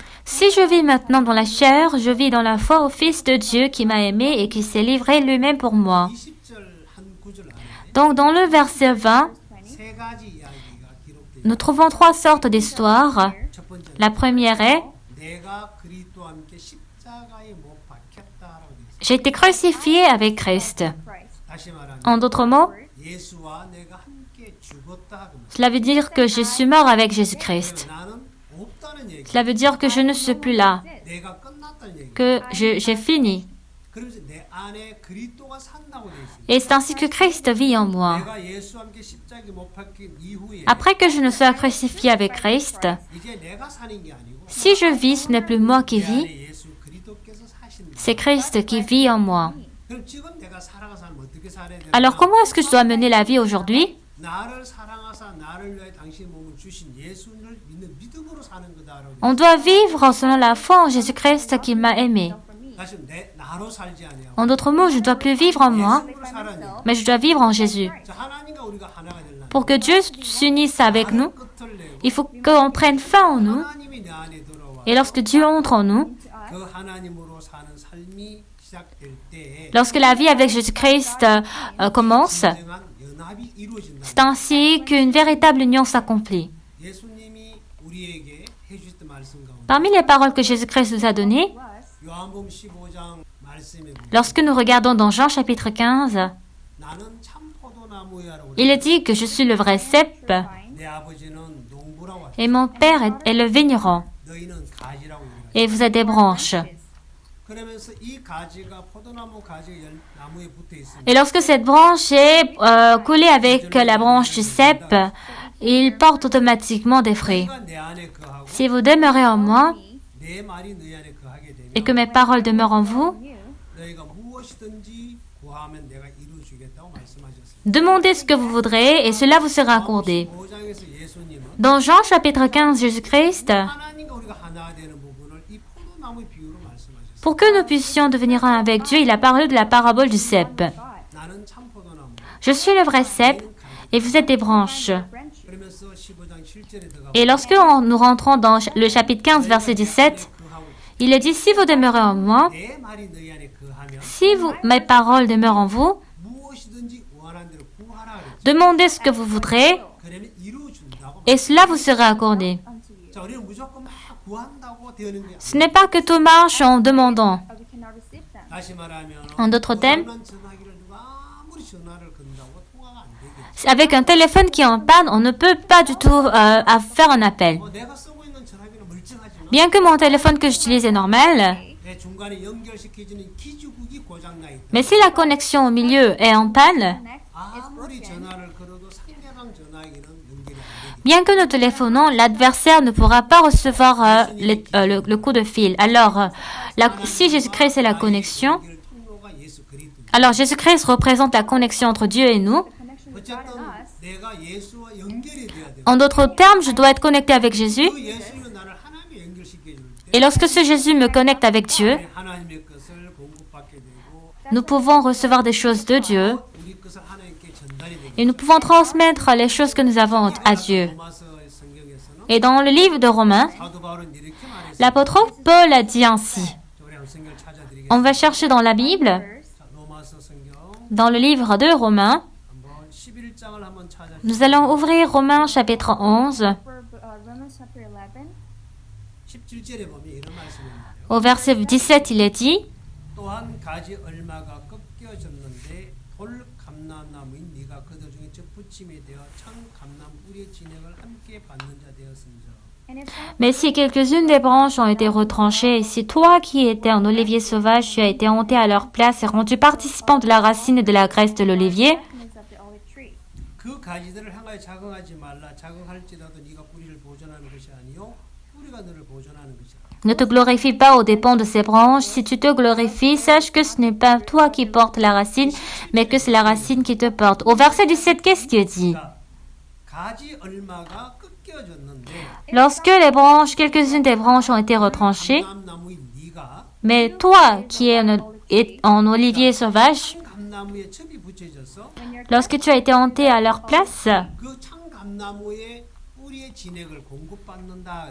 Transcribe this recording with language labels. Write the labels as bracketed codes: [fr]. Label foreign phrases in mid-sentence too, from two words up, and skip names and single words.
[fr] Si je vis maintenant dans la chair, je vis dans la foi au Fils de Dieu qui m'a aimé et qui s'est livré lui-même pour moi. [ko] 20절 한 구절 안에 [fr] Donc dans le verset 20, [ko] 세 가지 이야기가 기록되어 [fr] nous trouvons trois sortes d'histoires. [ko] 첫 번째 [fr] La première est, [ko] 내가 그리스도와 함께 십자가에 못 박혔다라고 되어 있습니다. [fr] j'ai été crucifié avec Christ. [ko] 다시 말하면 [fr] En d'autres mots, [ko] 예수와 내가 함께 죽었다. 그 말. [fr] cela veut dire que je suis mort avec Jésus-Christ. [ko] 나는 없다는 얘기. [fr] Cela veut dire que je ne suis plus là, [ko] 내가 끝났다는 얘기. [fr] que j'ai fini. [ko] 그러면서 내 안에 그리스도가 산다고 되어 있습니다. [fr] Et c'est ainsi que Christ vit en moi. [ko] 내가 예수와 함께 십자가에 못 박힌 이후에 [fr] Après que je ne sois crucifié avec Christ, [ko] 이제 내가 사는 게 아니고 [fr] si je vis, ce n'est plus moi qui [ko] 내 [fr] vis, [ko] 안에 예수 그리스도께서 사신다. [fr] c'est Christ qui vit en moi. [ko] 그럼 지금 내가 살아가 살면 어떻게 살아야 되나? [fr] Alors comment est-ce que je dois mener la vie aujourd'hui? [ko] 나를 사랑하사 나를 위하여 당신 몸을 주신 예수를 믿는 믿음으로 사는 거다라고. [fr] On doit vivre selon la foi en Jésus-Christ qui m'a aimé. [ko] 다시 내 나로 살지 아니하고 [fr] En d'autres mots, je ne dois plus vivre en moi, [ko] 예수로 살아니. [fr] mais je dois vivre en Jésus. [ko] 자, 하나님과 우리가 하나가 되려면 [fr] Pour que Dieu s'unisse avec nous, [ko] 끝을 내고 [fr] il faut qu'on prenne fin en nous. [ko] 하나님이 내 안에 들어와 [fr] Et lorsque Dieu entre en nous, [ko] 그 하나님으로 사는 삶이 시작될 때에 [fr] lorsque la vie avec Jésus-Christ commence, [ko] 진정한 연합이 이루어진다. [fr] c'est ainsi qu'une véritable union s'accomplit. [ko] 예수님이 우리에게 해주셨던 말씀 가운데 [fr] Parmi les paroles que Jésus-Christ nous a données, [ko] 요한복음 15장 말씀에 보면 [fr] lorsque nous regardons dans Jean chapitre 15, [ko] 나는 참 포도나무야라고 [fr] il est dit que je suis le vrai cep [ko] 내 아버지는 농부라고 하셨다. [fr] et mon père est le vigneron [ko] 너희는 가지라고 얘기하셨다. [fr] et vous êtes des branches. [ko] 그러면서 이 가지가 포도나무 가지가 나무에 붙어 있습니다. [fr] Et lorsque cette branche est collée avec la branche du cep, il porte automatiquement des fruits. [ko] 너희가 내 안에 거하고 [fr] Si vous demeurez en moi [ko] 내 말이 너희 안에 거하게 [fr] et [ko] 되면 [fr] que mes paroles demeurent en vous, [ko] 너희가 무엇이든지 구하면 내가 이루어 주겠다고 말씀하셨습니다. [fr] demandez ce que vous voudrez et cela vous sera accordé. [ko] 15장에서 예수님은 [fr] Dans Jean chapitre 15, Jésus-Christ [ko] 하나님과 우리가 하나 되는 부분을 말씀을 이 포도나무의 비유로 말씀하셨어요. [fr] Pour que nous puissions devenir un avec Dieu, il a parlé de la parabole du cep. [ko] 나는 참 포도나무. [fr] Je suis le vrai cep et vous êtes des branches. [ko] 그러면서 15장 7절에 들어가 [fr] Et lorsque nous rentrons dans le chapitre 15, verset 17, il est dit, si vous demeurez en moi, [ko] 내 말이 너희 안에 거하면 [fr] si mes paroles demeurent en vous, [ko] 무엇이든지 원하는 대로 구하라 그랬죠. [fr] demandez ce que vous voudrez [ko] 그러면 이루어 준다고. [fr] et cela vous sera accordé. [ko] 자, 우리는 무조건 막 구한다고 되는 게 [fr] Ce n'est pas que tout marche en demandant. [ko] 다시 말하면 [fr] En d'autres termes, [ko] 고장난 전화기를 누가 아무리 전화를 건다고 통화가 안 되겠지. [fr] avec un téléphone qui est en panne, on ne peut pas du tout faire un appel. [ko] 내가 쓰고 있는 전화기는 멀쩡하지만 [fr] Bien que mon téléphone que j'utilise est normal, [ko] 내 중간에 연결시켜주는 기주국이 고장나 있다. [fr] mais si la connexion au milieu est en panne, [ko] 아무리 전화를 걸어도 상대방 전화기는 연결이 안 되겠지. [fr] bien que nous téléphonons, l'adversaire ne pourra pas recevoir le coup de fil. Alors, si Jésus-Christ est la connexion, [ko] 연결 통로가 예수 그리스도. [fr] alors Jésus-Christ représente la connexion entre Dieu et nous. [ko] 어쨌든 내가 예수와 연결이 돼야 돼. [fr] En d'autres termes, je dois être connecté avec Jésus. [ko] 그 예수는 나를 하나님에 연결시켜 줄 때, [fr] Et lorsque ce Jésus me connecte avec Dieu, [ko] 하나님의 것을 공급받게 되고 [fr] nous pouvons recevoir des choses de Dieu [ko] 우리 것을 하나님께 전달이 되고. [fr] et nous pouvons transmettre les choses que nous avons à Dieu. [ko] 로마서 성경에서는 [fr] Et dans le livre de Romains, [ko] 사도 바울은 이렇게 말했어요. [fr] l'apôtre Paul a dit ainsi. [ko] 우리 한번 성경을 찾아드리겠습니다. [fr] On va chercher dans la Bible, [ko] 자, 로마서 성경 [fr] dans le livre de Romains. [ko] 한번 11장을 한번 찾아. [fr] Nous allons ouvrir Romains chapitre 11. [ko] 17절에 보면 이런 말씀이 있는데요. [fr] Au verset 17, il est dit, [ko] 또한 가지 얼마가 꺾여졌는데 돌 감람나무인 네가 그들 중에 접붙임이 되어 참 감람 우리의 진액을 함께 받는 자 되었음저. [fr] mais si quelques-unes des branches ont été retranchées, et si toi qui étais un olivier sauvage, tu as été monté à leur place et rendu participant de la racine et de la graisse de l'olivier, [ko] 그 가지들을 향하여 자극하지 말라. 자극할지라도 네가 뿌리를 보존하는 것이 아니요 뿌리가 너를 보존하는 것이라. [fr] ne te glorifie pas aux dépens de ces branches. Si tu te glorifies, sache que ce n'est pas toi qui portes la racine, mais que c'est la racine qui te porte. Au verset 17, qu'est-ce qu'il dit? [ko] 자, 가지 얼마가 꺾여졌는데 [fr] Lorsque les branches, quelques-unes des branches ont été retranchées, [ko] 감람나무인 네가 [fr] mais toi qui es en olivier sauvage, [ko] 감나무에 첩이 붙여져서 [fr] lorsque tu as été hanté à leur place, [ko] 그 참감나무의 뿌리의 진액을 공급받는다.